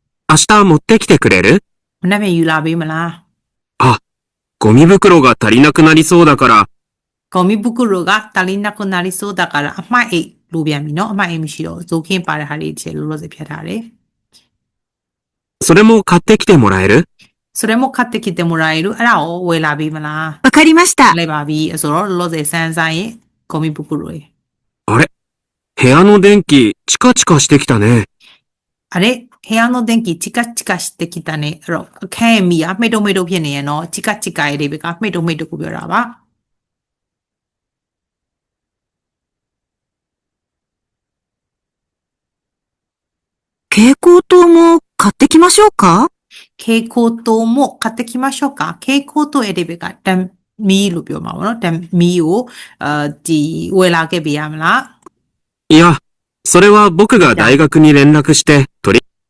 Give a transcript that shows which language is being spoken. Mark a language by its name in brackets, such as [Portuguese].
[Japanese] 明日持ってきてくれる？ [Burmese] မနေ့ပြန်ယူလာပေးမလား [Japanese] あ、ゴミ袋が足りなくなりそうだから。ゴミ袋が足りなくなりそうだから [Burmese] အမှိုက်အိတ်လိုပြန်ပြီနော်အမှိုက်အိတ်မရှိတော့ဇိုခင်းပါတဲ့ဟာလေးတစ်ချက်လိုလို့စဖြတ်ထားတယ် [Japanese] それも買ってきてもらえる？それも買ってきてもらえる [Burmese] အဲ့ဒါကိုဝယ်လာပေးမလား [Japanese] わかりました。 [Burmese] လိုက်ပါပြီဆိုတော့လောလောဆယ်စမ်းဆိုင်ရဲ့ [Japanese] ゴミ袋 [Burmese] ရဲ့ [Japanese] あれ？部屋の電気、チカチカしてきたね。あれ部屋の電気チカチカしてきたね [Burmese] အဲ့တော့အခန်းရဲ့မီးကမှိတ်တော့ဖြစ်နေရနော် [Japanese] チカチカ [Burmese] ရဲ့ဒီဘက်ကမှိတ်တော့ကိုပြောတာပါ [Japanese] 蛍光灯も買ってきましょうか？蛍光灯も買ってきましょうか蛍光灯 [Burmese] ရဲ့ဒီဘက်ကတမ်မီးလို့ပြောမှာပေါ့နော်တမ်မီးကိုဒီဝယ်လာခဲ့ပေးရမလား [Japanese] いや、それは僕が大学に連絡して取り